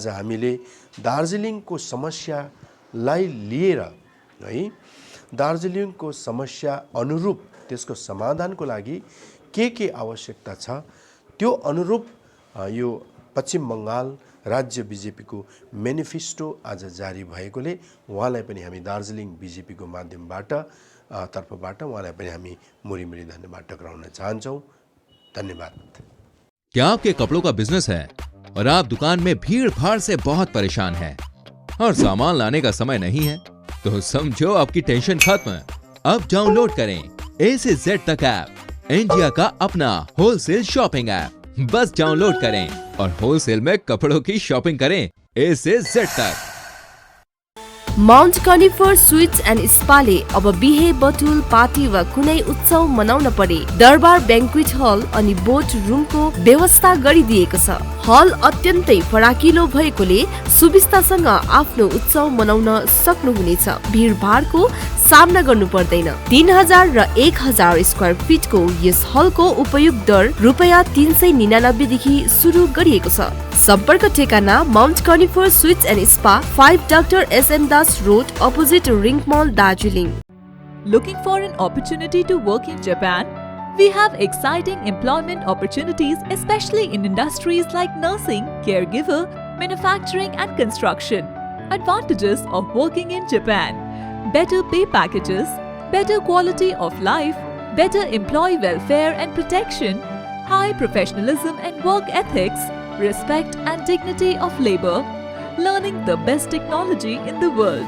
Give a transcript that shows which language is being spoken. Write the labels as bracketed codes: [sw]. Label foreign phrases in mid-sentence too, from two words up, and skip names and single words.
[ne] हामीले दार्जिलिङको समस्यालाई लिएर है दार्जिलिङको समस्या अनुरूप त्यसको समाधानको लागि के आवश्यकता छ त्यो अनुरूप यो पश्चिम बङ्गाल राज्य बीजेपीको म्यानिफेस्टो आज जारी भएकोले उहाँलाई पनि हामी दार्जिलिङ बीजेपीको माध्यमबाट तर्फबाट उहाँलाई पनि हामी मुरीमुरी धन्यवाद टक्राउन चाहन्छौँ। धन्यवाद। [hi] क्या आपके कपड़ों का बिजनेस है और आप दुकान में भीड़ भाड़ से बहुत परेशान हैं और सामान लाने का समय नहीं है? तो समझो आपकी टेंशन खत्म। अब डाउनलोड करें A से Z तक ऐप, इंडिया का अपना [en] wholesale shopping app. [hi] बस डाउनलोड करें और होलसेल में कपड़ों की शॉपिंग करें A से Z तक। [ne] माउन्ट कनिफर स्वीट्स एन्ड स्पाले अब बिहे बटुल पार्टी वा कुनै उत्सव मनाउन परे दरबार ब्याङ्क्वेट हल अनि बोट रुमको व्यवस्था गरिदिएको छ। हल अत्यन्तै फराकिलो भएकोले सुविस्तासँग आफ्नो उत्सव मनाउन सक्नुहुनेछ। भिडभाडको सामना गर्नु पर्दैन। 3000 र 1000 [en] square feetको [ne] यस हलको उपयोग दर रुपैयाँ 399 देखि सुरु गरिएको छ। सम्पर्क ठेगाना माउन्ट कनिफर स्वीट्स एन्ड स्पा 5 Dr. [en] SM Das Road, opposite Ring Mall, Darjeeling. Looking for an opportunity to work in Japan? We have exciting employment opportunities, especially in industries like nursing, caregiver, manufacturing and construction. Advantages of working in Japan: better pay packages, better quality of life, better employee welfare and protection, high professionalism and work ethics, respect and dignity of labor, learning the best technology in the world.